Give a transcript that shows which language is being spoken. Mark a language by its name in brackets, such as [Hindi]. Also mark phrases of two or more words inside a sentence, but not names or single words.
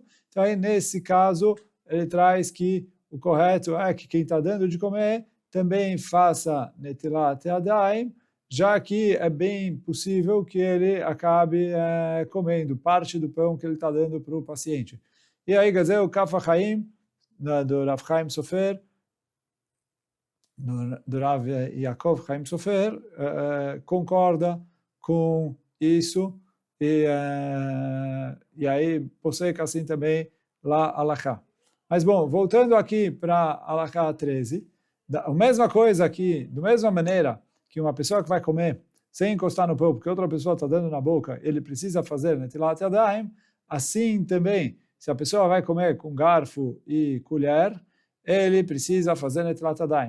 [Portuguese] Então, aí, nesse caso, ele traz que o correto é que quem está dando de comer também faça [Hebrew] נטילת ידיים, [Portuguese] já que é bem possível que ele acabe comendo parte do pão que ele está dando para o paciente. E aí, quer dizer, o Kaf HaChaim, do Rav Chaim Sofer, do Rav Yaakov Chaim Sofer, concorda com isso, e aí posseca assim também lá Halachá. Mas bom, voltando aqui para Halachá 13, a mesma coisa aqui, da mesma maneira que uma pessoa que vai comer sem encostar no pão, porque outra pessoa está dando na boca, ele precisa fazer [Hebrew] נטילת ידיים, [Portuguese] assim também, se a pessoa vai comer com garfo e colher, ele precisa fazer [Hebrew] נטילת ידיים.